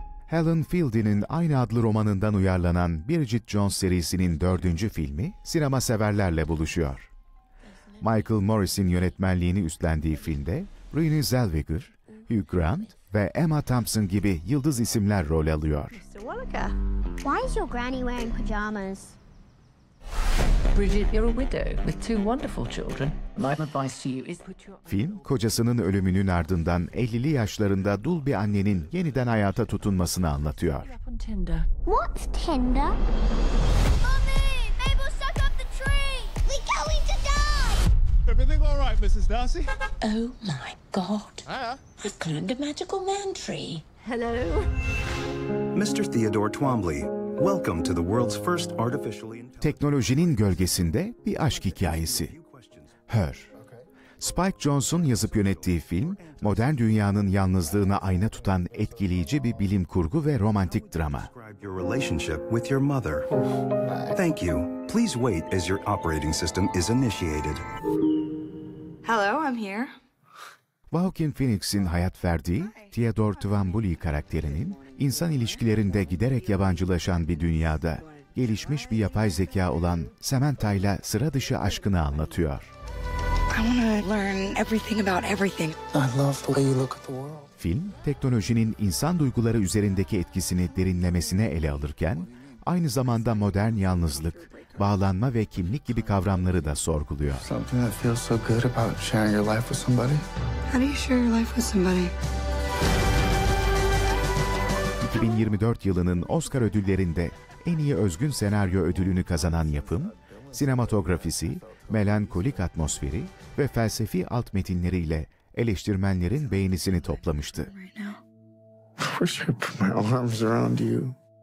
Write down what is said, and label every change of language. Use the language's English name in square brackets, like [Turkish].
[Turkish] Helen Fielding'in aynı adlı romanından uyarlanan Bridget Jones serisinin 4. filmi sinema severlerle buluşuyor. Michael Morris'in yönetmenliğini üstlendiği filmde Renée Zellweger, Hugh Grant ve Emma Thompson gibi yıldız isimler rol alıyor. [English] Why is your granny wearing pajamas? Bridget, you're a widow with 2 wonderful children. My advice to you is put your... [Turkish] Film, kocasının ölümünün ardından 50'li yaşlarında dul bir annenin yeniden hayata tutunmasını anlatıyor. [English] What's Tinder? Mommy, Mabel's stuck up the tree. We're going to die. Everything all right, Mrs. Darcy? Oh my God. Hiya. I've climbed a magical man tree. Hello. Mr. Theodore Twombly, welcome to the world's first artificially... [Turkish] Teknolojinin gölgesinde bir aşk hikayesi. Her. Spike Jonze'un yazıp yönettiği film, modern dünyanın yalnızlığına ayna tutan etkileyici bir bilim kurgu ve romantik drama. [English] Your relationship with your mother. Thank you. Please wait as your operating system is initiated. Hello, I'm here. [Turkish] Joaquin Phoenix'in hayat verdiği Theodore Twombly karakterinin insan ilişkilerinde giderek yabancılaşan bir dünyada gelişmiş bir yapay zeka olan Samantha'yla sıra dışı aşkını anlatıyor. [English] I want to learn everything about everything. I love the way you look at the world. [Turkish] Film, teknolojinin insan duyguları üzerindeki etkisini derinlemesine ele alırken, aynı zamanda modern yalnızlık, bağlanma ve kimlik gibi kavramları da sorguluyor. [English] Something that feels so good about sharing your life with somebody. How do you share your life with somebody? [Turkish] 2024 yılının Oscar ödüllerinde en iyi özgün senaryo ödülünü kazanan yapım, sinematografisi, melankolik atmosferi ve felsefi alt metinleriyle eleştirmenlerin beğenisini toplamıştı. [English] I wish I could put my arms around you.